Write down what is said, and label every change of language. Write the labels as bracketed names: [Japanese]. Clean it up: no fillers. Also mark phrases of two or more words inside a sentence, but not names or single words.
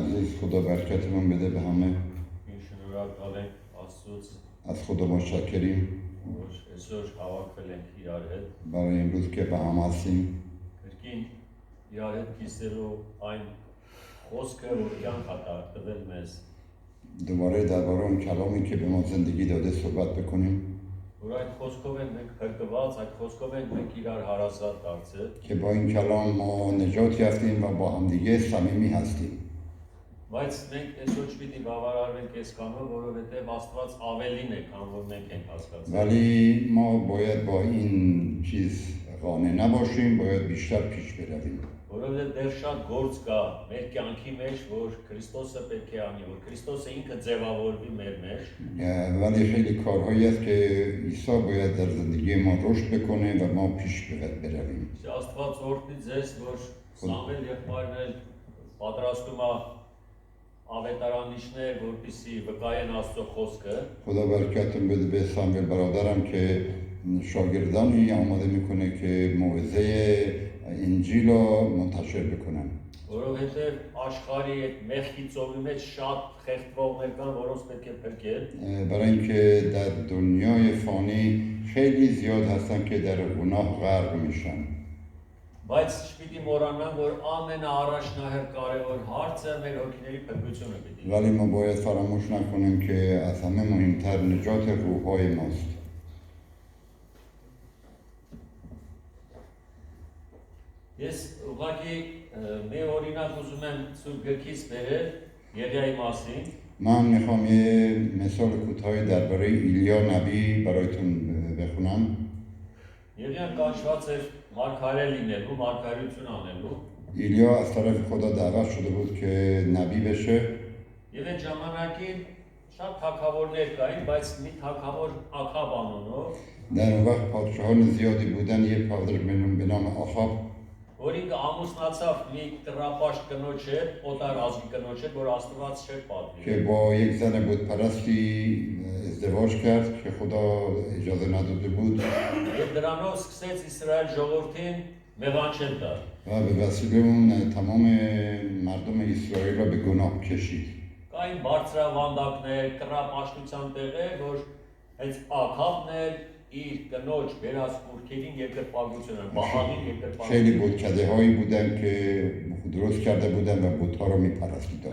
[Persian] خدا برکتمون بده به همه. [Armenian] این شنورکال ենք Աստծուց, [Persian] از خدا متشکریم [Armenian] որ այսօր հավաքվել ենք իրար հետ, [Persian] برای امروز که به هم هستیم. [Armenian] կրկին իրար հետ կիսելու այն խոսքը, որ կյանք է տվել մեզ, [Persian] دوباره درباره اون کلامی که به ما زندگی داده صحبت بکنیم [Armenian] որ այդ խոսքով ենք մենք փրկված, այդ խոսքով ենք մենք իրար հարազատ դարձել, [Persian] که با این کلام ما نجات یافتیم و با همدیگه صمیمی هستیم. [Armenian] բայց մենք այսօր չպիտի բավարարվենք այս կամը, որովհետև Աստված ավելին է, քան որ մենք ենք հասկացել։ [Persian] ولی ما باید با این چیز قانع نباشیم، باید بیشتر پیش برویم. [Armenian] Որովհետև դեռ շատ գործ կա մեր կյանքի մեջ, որ Քրիստոսը պետք է անի, որ Քրիստոսը ինքը ձևավորվի մեր մեջ, [Persian] ولی خیلی کارهایی است که عیسی باید در زندگی ما رشد بکنه و ما پیش برویم. [Armenian] Աստված օրհնի ձեզ, որ Սամվել եղբայրն էլ պատրաստում է ավետարանիչներ, որպեսզի վկայեն Աստծո խոսքը, [Persian] خدا برکتتون بده به ساموئل برادرم که شاگردانی آماده میکنه که موعظه انجیل رو منتشر بکنن. [Armenian] որովհետև աշխարհի այդ մեղքի ծովի մեջ շատ խեղդվողներ կան, որոնց պետք է փրկել, [Persian] برای اینکه در دنیای فانی خیلی زیاد هستن که در گناه غرق میشن. [Armenian] բայց չպիտի մոռանանք, որ ամենաառաջնահերթ կարևոր հարցը մեր հոգիների փրկությունը պիտի լինի։ [Persian] ولی ما باید فراموش نکنیم که از همه مهمتر نجات روح‌های ماست. [Armenian] Ես ուղղակի մի օրինակ ուզում եմ Սուրբ Գրքից բերել Եղիայի մասին, [Persian] من میخوام یه مثال کوتاهی درباره ایلیا نبی برایتون بخونم. [Armenian] Եղիան կանչված էր մարգարե լինելու, մարգարեություն անելու, [Persian] ایلیا از طرف خدا دعوت شده بود که نبی بشه [Armenian] եւ այդ ժամանակին շատ թագավորներ կային, բայց մի թագավոր Աքաբ անունով, [Persian] در اون وقت پادشاهان زیادی بودن. یه پادشاه به نام آخاب [Armenian] որ ինքը ամուսնացավ մի տրապաշտ կնոջ հետ, օտար ազգի կնոջ հետ, որ Աստված չէր պատվի։ [Persian] که با یک زن بت پرستی ازدواج کرد که خدا اجازه نداده بود [Armenian] Եվ դրանով սկսեց Իսրայել ժողովրդին մեղանչել տալ։ [Persian] و به وسیله اون تمام مردم اسرائیل را به گناه کشید. [Armenian] Կային բարձրավանդակներ, կռապաշտության տեղեր, որ հենց Աքաբն էր իր կնոջ վերած կուրքերին երկրպագություն, բահաղին երկրպագություն։ [Persian] خیلی بتکده هایی بودن که درست کرده بودن و بت ها را میپرستیدن.